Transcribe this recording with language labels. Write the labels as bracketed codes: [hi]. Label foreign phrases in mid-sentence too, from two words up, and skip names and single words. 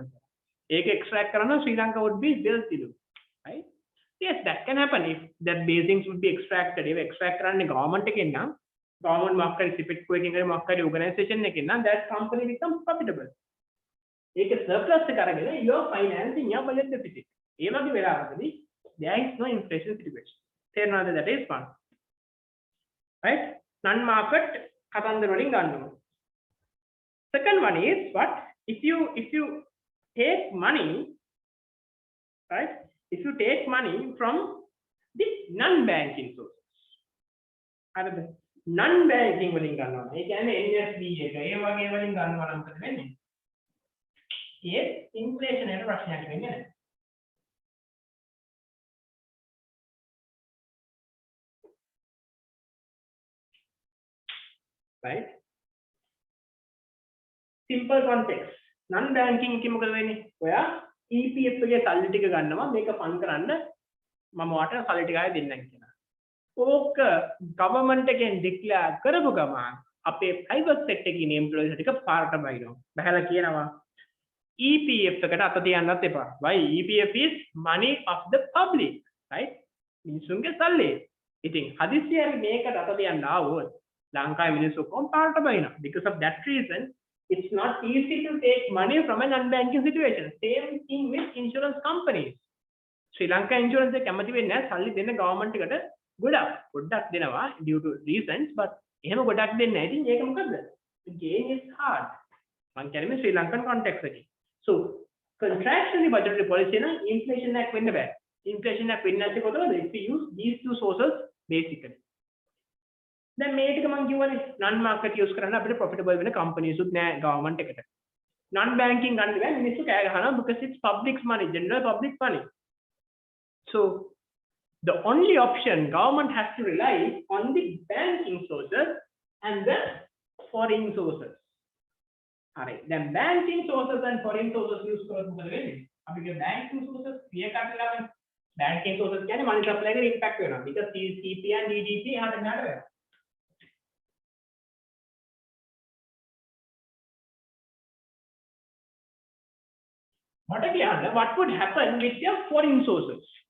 [en] ඒක extract කරන Sri Lanka would be wealthy too, right? Yes, that can happen if that basins would be extracted. If extract [si] කරන්නේ government එකෙන් නම් government මොකක්ද CPETCO එකකින් හරි මොකක්ද organization එකකින් නම් [en] that company becomes profitable. [si] ඒක surplus එක අරගෙන [en] you are financing your budget deficit. [si] ඒ වගේ වෙලාවකදී [en] there is no inflation situation. තේරෙනවද? That is one. Right? Non-market [si] කතන්දර වලින් ගන්නවා. [en] Second one is what? If you take money, right? If you take money from the non-banking sources. [si] හරිද? non-banking වලින් ගන්නවා. ඒ කියන්නේ NSB එක ඒ වගේ වලින් ගන්නවා නම් මොකද වෙන්නේ? ඒ inflation එකට ප්‍රශ්නයක් වෙන්නේ නැහැ. [en] Right? Simple context. Non-banking [si] එකේ මොකද වෙන්නේ? ඔයා EPF එකේ සල්ලි ටික ගන්නවා මේක ෆන් කරන්න මම ඔයාට සල්ලි ටික ආයෙ දෙන්නම් කියලා. ඕක government එකෙන් declare කරපු ගමන් අපේ private sector එකේ employees ටික පාරට බයිනවා. බහැලා කියනවා EPF එකට අත තියන්නත් එපා. [en] Why? EPF is money of the public, right? [si] මිනිසුන්ගේ සල්ලි. ඉතින් හදිස්සියෙන් මේකට අත තියන්න ආවොත් ලංකාවේ මිනිස්සු කොම් පාරට බයිනවා. [en] Because of that reason it's not easy to take money from a non-banking situation. Same thing with insurance companies. [si] Sri Lanka insurance එක කැමති වෙන්නේ නැහැ සල්ලි දෙන්න government එකට ගොඩක් දෙනවා [en] due to reasons but [si] එහෙම ගොඩක් දෙන්නේ නැහැ. ඉතින් ඒක මොකද? [en] The game is hard. [si] මම කියන්නේ Sri Lankan context එකේ. [en] So contractionary budgetary policy [si] නම් inflation එක වෙන්න බෑ. Inflation එක වෙන්නේ නැති කොටද? [en] If we use these two sources basically. [si] දැන් මේ ටික මම කියවනේ [en] non market use [si] කරන්න අපිට profitable වෙන companies උත් නෑ government එකට. [en] non banking [si] ගන්න බෑ මිනිස්සු කෑ ගහනවා [en] because it's public money, general public money. So the only option government has to rely on the banking sources and the foreign sources. Alright, then banking sources and foreign sources use [si] කරොත් මොකද වෙන්නේ? [en] අපිට banking sources clear cut කරලා banking sources කියන්නේ money supply [si] එකට impact වෙනවා [en] because CP and DDP [si] එහාට මෙහාට වෙනවා. [en] What would happen with your foreign sources?